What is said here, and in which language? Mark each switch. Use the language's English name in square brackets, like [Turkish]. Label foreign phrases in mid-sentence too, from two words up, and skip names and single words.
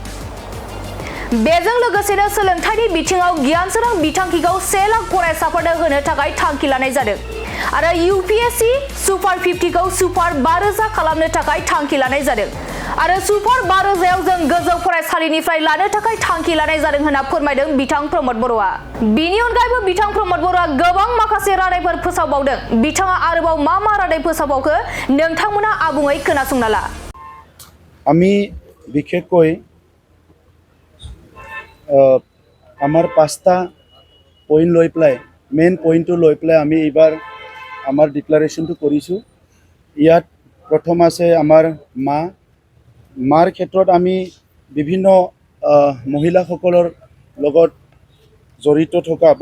[Bodo] बेजों लोगोसेनो सोलोंथाइनि बिथिङाव गियान सोरां बिथांखिखौ 1 लाख फरायसाफोरनो होनो थाखाय थांखि लानाय जादों आरो यूपीएससी सुपार 50खौ सुपार 5,000 खालामनो थाखाय थांखि लानाय जादों आरो सुपार 5,000आव जों गोजौ फरायसालिनिफ्राय लानो थाखाय थांखि लानाय जादों होनना फोरमायदों बिथां प्रमद बर'आ। बिनि अनगायैबो बिथां प्रमद बर'आ गोबां माखासे रादायफोर फोसावबावदों। बिथाङा आरोबाव मा रादाय फोसावबावखो नोंथांमोना आबुङै खोनासंना ला। [Assamese] আমি বিশেষকৈ আমাৰ 5টা পইণ্ট লৈ পেলাই [English] main pointটো [Assamese] লৈ পেলাই আমি এইবাৰ আমাৰ ডিক্লাৰেশ্যনটো কৰিছোঁ। ইয়াত প্ৰথম আছে আমাৰ মাৰ ক্ষেত্ৰত আমি বিভিন্ন মহিলাসকলৰ লগত জড়িত থকা বা